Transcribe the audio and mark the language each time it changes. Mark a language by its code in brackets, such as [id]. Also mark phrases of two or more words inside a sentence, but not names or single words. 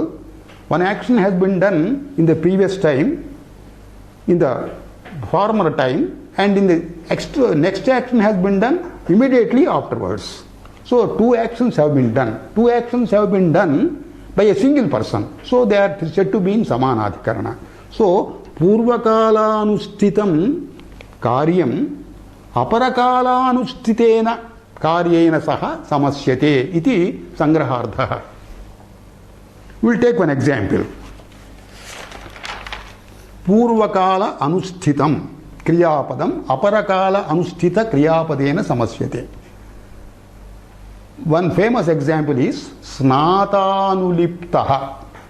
[en] One action has been done in the previous time, in the former time, and in the next action has been done immediately afterwards. So two actions have been done. Two actions have been done by a single person. So they are said to be in Samanadhikarana. [sa] So पूर्वकाल अनुष्ठितं कार्यम् अपरकाल अनुष्ठितेन कार्येण सह समस्यते इति संग्रहार्थः. [en] We will take one example. [sa] पूर्वकाल अनुष्ठितं क्रियापदम् अपरकाल अनुष्ठित क्रियापदेन समस्यते. [en] One famous example is Snatanuliptaha.